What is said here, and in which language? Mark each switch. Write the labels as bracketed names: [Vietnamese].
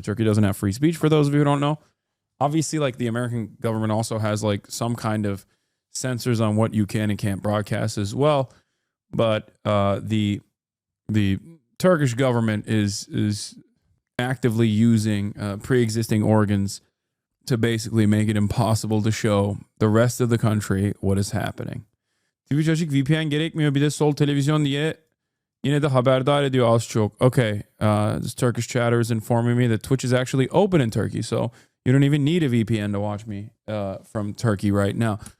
[English] Turkey doesn't have free speech, for those of you who don't know. Obviously, like the American government also has like some kind of censors on what you can and can't broadcast as well. But the Turkish government is actively using pre-existing organs to basically make it impossible to show the rest of the country what is happening. [Turkish] Twitch açık, VPN gerekmiyor. Bir de sol televizyon diye yine de haberdar ediyor az çok. [English] Okay, this Turkish chatter is informing me that Twitch is actually open in Turkey, so you don't even need a VPN to watch me from Turkey right now.